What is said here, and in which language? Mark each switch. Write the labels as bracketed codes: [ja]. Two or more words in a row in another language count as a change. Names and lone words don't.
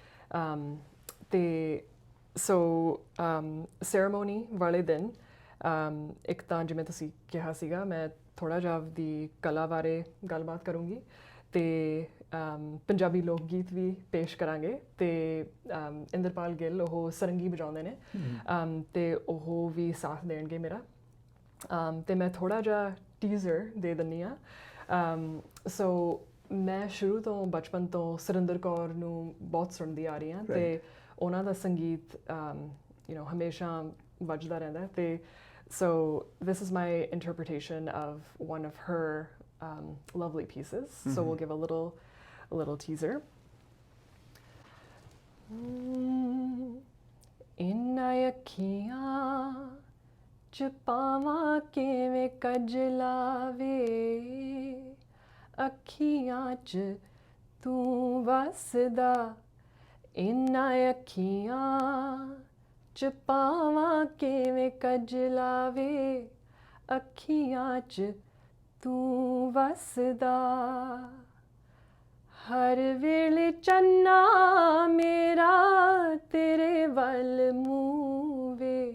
[pa] ਅਤੇ ਸੋ ਸੈਰੇਮੋਨੀ ਵਾਲੇ ਦਿਨ ਇੱਕ ਤਾਂ ਜਿਵੇਂ ਤੁਸੀਂ ਕਿਹਾ ਸੀਗਾ ਮੈਂ ਥੋੜ੍ਹਾ ਜਿਹਾ ਆਪਦੀ ਕਲਾ ਬਾਰੇ ਗੱਲਬਾਤ ਕਰੂੰਗੀ ਅਤੇ ਪੰਜਾਬੀ ਲੋਕ ਗੀਤ ਵੀ ਪੇਸ਼ ਕਰਾਂਗੇ ਅਤੇ ਇੰਦਰਪਾਲ ਗਿੱਲ ਉਹ ਸਰੰਗੀ ਵਜਾਉਂਦੇ ਨੇ ਅਤੇ ਉਹ ਵੀ ਸਾਥ ਦੇਣਗੇ ਮੇਰਾ। ਅਤੇ ਮੈਂ ਥੋੜ੍ਹਾ ਜਿਹਾ ਟੀਜ਼ਰ ਦੇ ਦਿੰਦੀ ਹਾਂ। ਸੋ ਮੈਂ ਸ਼ੁਰੂ ਤੋਂ ਬਚਪਨ ਤੋਂ ਸੁਰਿੰਦਰ ਕੌਰ ਨੂੰ ਬਹੁਤ ਸੁਣਦੀ ਆ ਰਹੀ ਹਾਂ ਅਤੇ ਉਹਨਾਂ ਦਾ ਸੰਗੀਤ ਹਮੇਸ਼ਾ ਵੱਜਦਾ ਰਹਿੰਦਾ ਅਤੇ [en] so this is my interpretation of one of her lovely pieces. So we'll give a little teaser. [pa] ਇਨ੍ਹਾਂ ਅੱਖੀਆਂ 'ਚ ਪਾਵਾਂ ਕਿਵੇਂ ਕਜਲਾਵੇ, ਅੱਖੀਆਂ 'ਚ ਤੂੰ ਵਸਦਾ, ਇਨ੍ਹਾਂ ਅੱਖੀਆਂ ਚ ਪਾਵਾਂ ਕਿਵੇਂ ਕਜਲਾਵੇ, ਅੱਖੀਆਂ 'ਚ ਤੂੰ ਵਸਦਾ, ਹਰ ਵੇਲੇ ਚੰਨਾ ਮੇਰਾ ਤੇਰੇ ਵੱਲ ਮੂੰਹ ਵੇ,